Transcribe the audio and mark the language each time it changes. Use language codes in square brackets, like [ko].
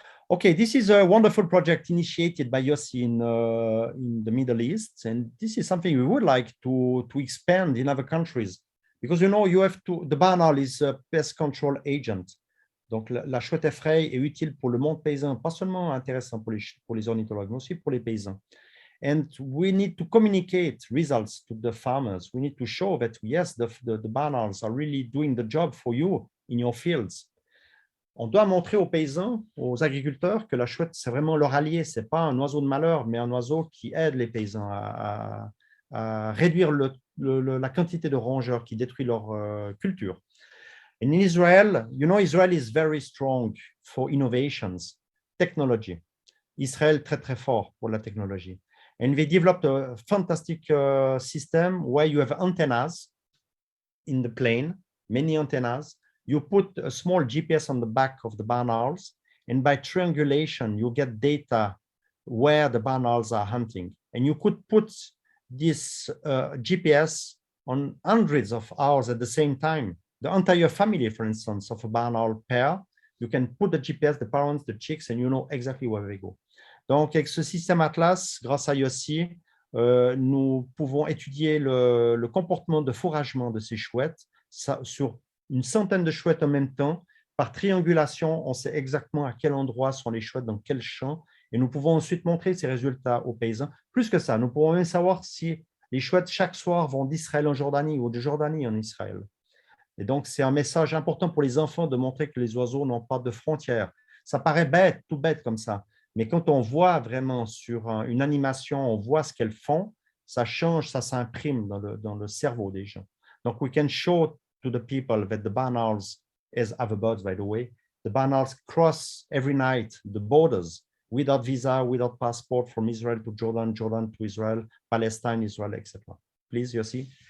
[en] Okay, this is a wonderful project initiated by Yossi in the Middle East, and this is something we would like to expand in other countries, because you have to. The barn owl is a pest control agent. [fr] Donc la chouette effraie est utile pour le monde paysan, pas seulement intéressant pour les ornithologues, mais aussi pour les paysans. [en] And we need to communicate results to the farmers. We need to show that yes, the barn owls are really doing the job for you in your fields. [fr] On doit montrer aux paysans, aux agriculteurs, que la chouette, c'est vraiment leur allié. Ce n'est pas un oiseau de malheur, mais un oiseau qui aide les paysans à réduire la quantité de rongeurs qui détruit leur culture. [en] And in Israel, Israel is very strong for innovations, technology. [fr] Israël très, très fort pour la technologie. [en] And they developed a fantastic system where you have antennas in the plane, many antennas. You put a small GPS on the back of the barn owls, and by triangulation, you get data where the barn owls are hunting. And you could put this GPS on hundreds of owls at the same time. The entire family, for instance, of a barn owl pair, you can put the GPS, the parents, the chicks, and you know exactly where they go. [fr] Donc, avec ce système Atlas, grâce à Yossi, nous pouvons étudier le comportement de fourragement de ces chouettes sur une centaine de chouettes en même temps. Par triangulation, on sait exactement à quel endroit sont les chouettes, dans quel champ, et nous pouvons ensuite montrer ces résultats aux paysans. Plus que ça, nous pouvons même savoir si les chouettes, chaque soir, vont d'Israël en Jordanie ou de Jordanie en Israël. Et donc, c'est un message important pour les enfants de montrer que les oiseaux n'ont pas de frontières. Ça paraît bête, tout bête comme ça, mais quand on voit vraiment sur une animation, on voit ce qu'elles font, ça change, ça s'imprime dans le cerveau des gens. Donc, [en] we can show to the people that the barn owls, as other birds, by the way, the barn owls cross every night the borders without visa, without passport, from Israel to Jordan, Jordan to Israel, Palestine, Israel, etc. Please, Yossi.